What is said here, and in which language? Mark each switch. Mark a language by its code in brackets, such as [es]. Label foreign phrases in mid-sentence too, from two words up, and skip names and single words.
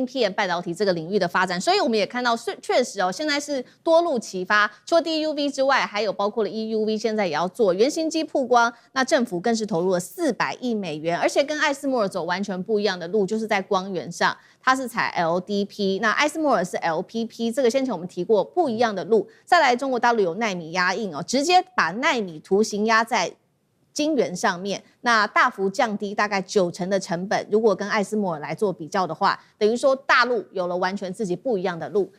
[zh] 片半導體這個領域的發展，所以我們也看到確實哦，現在是多路齊發，除了 DUV 之外，還有包括了 EUV， 現在也要做原型機曝光，那政府更是投入了400億美元，而且跟艾斯摩爾走完全不一樣的路，就是在光源上，它是採 LDP， 那艾斯摩爾是 LPP，這個先前我們提過不一樣的路。再來，中國大陸有奈米壓印哦，直接把奈米圖形壓在晶圓上面，那大幅降低大概90%的成本。如果跟艾斯摩爾來做比較的話，等於說大陸有了完全自己不一樣的路。